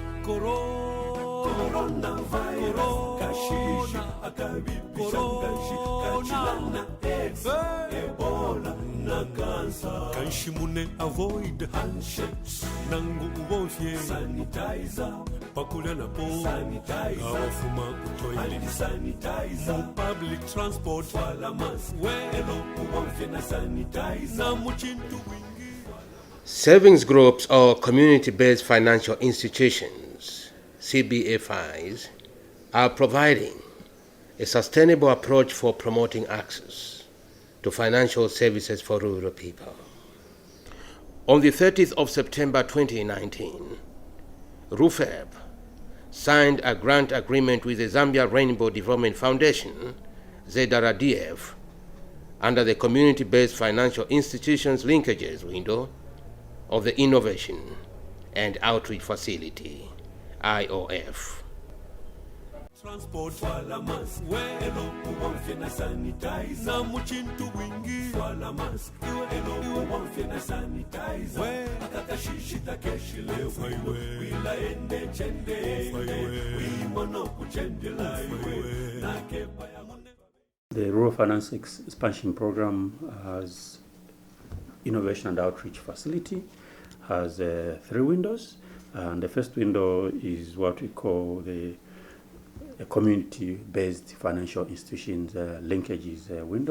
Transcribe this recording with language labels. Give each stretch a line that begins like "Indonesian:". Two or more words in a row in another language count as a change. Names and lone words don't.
English: Kanshimune avoid handshakes.
Bemba: Nangu ubofye sanitizer. Pakula na po sanitizer. Awafuma utoile sanitizer.
English: Public transport
Bemba: wala mask. Elo ubofye na sanitizer. Na muchintu wingi.
English: Savings groups or community-based financial institutions, CBFIs, are providing a sustainable approach for promoting access to financial services for rural people. On the 30th of September 2019, RUFEP signed a grant agreement with the Zambia Rainbow Development Foundation, Zrdf, under the Community-Based Financial Institutions Linkages window of the Innovation and Outreach Facility, IOF.
Bemba: Transport wala mask. Elo ubofye na sanitizer. Na muchintu wingi wala mask. Elo ubofye na sanitizer. Akakashishi takeshile wewe. Wila ende chende. Wimono kuchendela wewe. Nakepa ya mone.
English: The Rural Finance Expansion Program has Innovation and Outreach Facility, has 3 windows. And the first window is what we call the community-based financial institutions linkages window.